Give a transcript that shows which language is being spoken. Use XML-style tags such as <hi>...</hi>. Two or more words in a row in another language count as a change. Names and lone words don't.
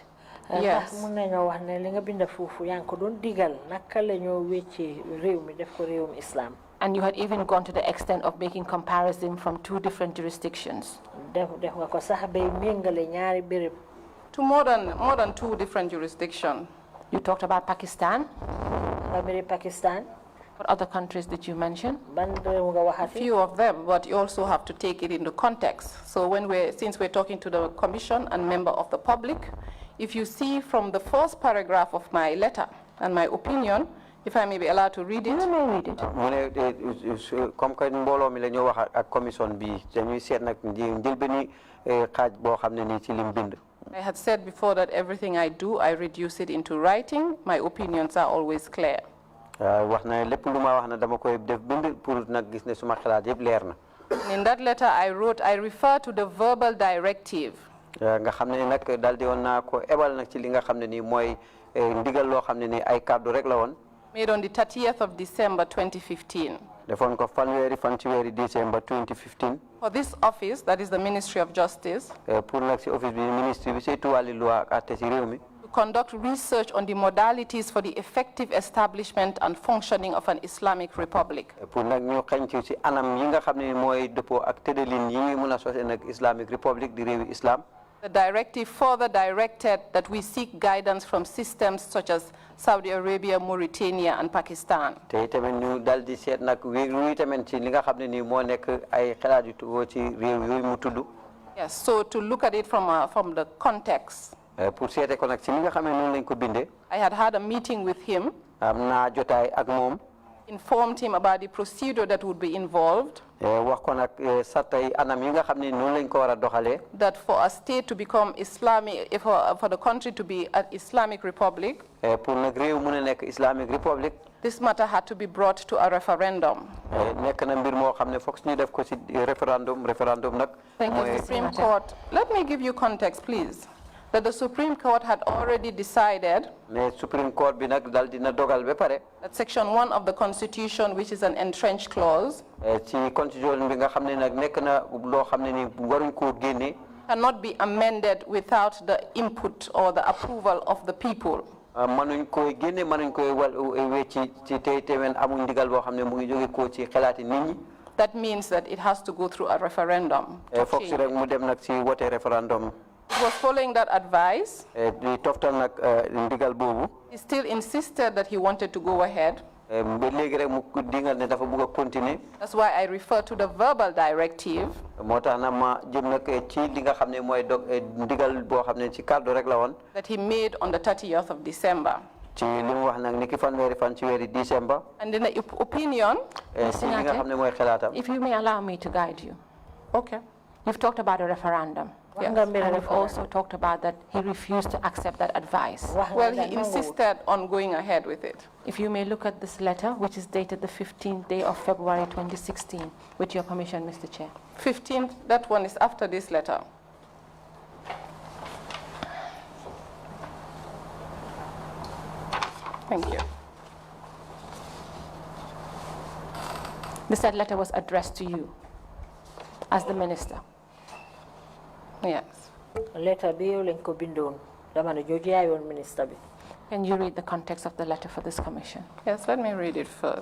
<en>Yes.</en> <wo>mun nañoo wax ne li nga bind foofu yaa ngi ko doon digal naka la ñoo wéccee réew mi def ko réewum islam.</wo> <en>And you had even gone to the extent of making comparison from 2 different jurisdictions.</en> <wo>def nga ko sax bay méngale ñaari béréb.</wo> <en>To more than 2 different jurisdictions. You talked about Pakistan. Pakistan. What other countries did you mention? A few of them, but you also have to take it into context. So since we're talking to the Commission and member of the public, if you see from the first paragraph of my letter and my opinion, if I may be allowed to read it. You may read it.</en> <fr>Comme que</fr> <wo>mbolo mi la ñu wax ak commission bi dañuy seet nak jël benn xaaj boo xam ne nii ci lim bind.</wo> <en>I had said before that everything I do, I reduce it into writing. My opinions are always clear.</en> <wo>wax na lépp lu ma wax na dama koy def bind pour nag gis ne suma xalaat yëpp leer na.</wo> <en>In that letter I wrote, I refer to the verbal directive.</en> <wo>nga xam ne nag daal di woon naa ko ebal nag ci li nga xam ne nii mooy ndigal loo xam ne nii ay kàddu rek la woon.</wo> <en>Made on the 30th of December 2015.</en> <wo>defoon ko fanweeri fan ci weeri December 2015.</wo> <en>For this office, that is the Ministry of Justice.</en> <wo>pour nag si office bi ministre bi saytu wàllu loi ak àtte ci réew mi.</wo> <en>To conduct research on the modalities for the effective establishment and functioning of an Islamic republic.</en> <wo>pour nag ñu xañ ci anam yi nga xam ne mooy dëppoo ak tëddalin yi mën a sosé nag Islamic Republic di réewi islam.</wo> <en>The directive further directed that we seek guidance from systems such as Saudi Arabia, Mauritania, and Pakistan.</en> <wo>te tamit ñu dal di seet nag wéy tamit ci li nga xam ne nii moo nekk ay xalaat yu tuggoo ci réew yooyu mu tudd.</wo> <en>Yes, so to look at it from the context.</en> <wo>pour seete ko nag ci li nga xam ne noonu lañ ko bindee.</wo> <en>I had a meeting with him.</en> <wo>am naa jotaay ak moom.</wo> <en>Informed him about the procedure that would be involved.</en> <wo>wax ko nag sartay anam yi nga xam ne noonu lañ ko war a doxalee.</wo> <en>That for a state to become Islamic, for the country to be an Islamic republic.</en> <wo>pour nag réew mu ne nekk Islamic Republic.</wo> <en>This matter had to be brought to a referendum.</en> <wo>nekk na mbir moo xam ne foog ñu def ko ci référendum nag.</wo> <en>Thank you, Supreme Court. Let me give you context, please. That the Supreme Court had already decided</en> <wo>Supreme Court bi nag dal dina dogal ba pare.</wo> <en>that Section 1 of the Constitution, which is an entrenched clause,</en> <wo>ci constitution bi nga xam ne nag nekk na loo xam ne ni waruñ koo génne.</wo> <en>cannot be amended without the input or the approval of the people.</en> <wo>mënuñ koy génne mënuñ koy wecci ci tey tewen amuñ ndigal boo xam ne mu ngi jóge ko ci xalaati nit ñi.</wo> <en>That means that it has to go through a referendum.</en> <wo>foog si rek mu dem nag ci wote referendum.</wo> <en>It was following that advice.</en> <wo>di toftal nag ndigal boobu.</wo> <en>He still insisted that he wanted to go ahead.</en> <wo>ba léegi rek mu dingal ne dafa bëgg a continuer.</wo> <en>That's why I refer to the verbal directive.</en> <wo>moo tax na ma jëm nag ci li nga xam ne mooy ndigal boo xam ne ci kàddu rek la woon.</wo> <en>That he made on the 30th of December.</en> <wo>ci li mu wax nag ni ki fanweeri fan ci weeri December.</wo> <en>And in the opinion,</en> <wo>ci li nga xam ne mooy xalaatam.</wo> <en>If you may allow me to guide you. Okay. You've talked about a referendum. Yes. And we've also talked about that he refused to accept that advice. Well, he insisted on going ahead with it. If you may look at this letter, which is dated the 15th day of February 2016, with your permission, Mr. Chair. 15th, that one is after this letter. Thank you. The said letter was addressed to you as the minister. Yes.</en> <wo>Letter bi yow lañ ko bindoon dama ne jooju yaayoon minister bi.</wo> <en>Can you read the context of the letter for this commission? Yes, let me read it first.</en>